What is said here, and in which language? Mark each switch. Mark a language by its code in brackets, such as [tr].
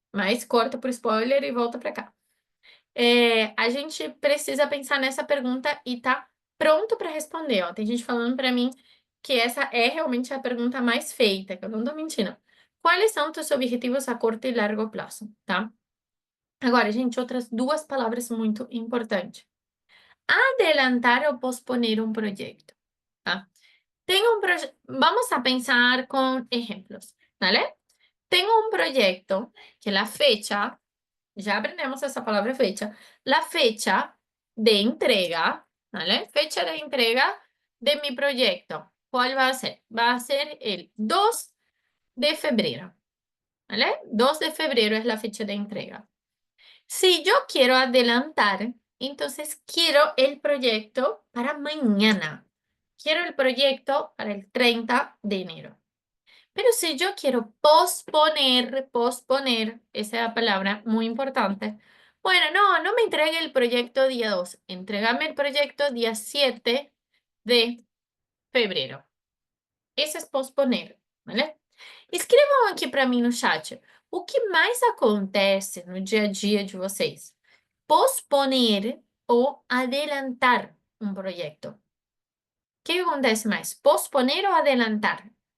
[pt] Mas corta por spoiler e volta para cá. A gente precisa pensar nessa pergunta e tá pronto para responder, ó. Tem gente falando para mim que essa é realmente a pergunta mais feita, que eu não tô mentindo. Quais são teus objetivos a curto e largo prazo, tá? Agora, gente, outras duas palavras muito importantes. Adelantar ou posponer um projeto, tá? [es] Vamos a pensar com exemplos, ¿vale? Tengo un proyecto que la fecha ya aprendemos esa palabra fecha, la fecha de entrega, ¿vale? Fecha de entrega de mi proyecto. ¿Cuál va a ser? Va a ser el 2 de febrero, ¿vale? 2 de febrero es la fecha de entrega. Si yo quiero adelantar, entonces quiero el proyecto para mañana. Quiero el proyecto para el 30 de enero. Pero si yo quiero posponer, esa es la palabra muy importante. Bueno, no me entregue el proyecto día 2, entrégame el proyecto día 7 de febrero. [pt] Esse é posponer, ¿vale? Escrevam aqui para mim no chat. O que mais acontece no dia a dia de vocês? Posponer ou adelantar um projeto? O que acontece mais? Posponer ou adelantar?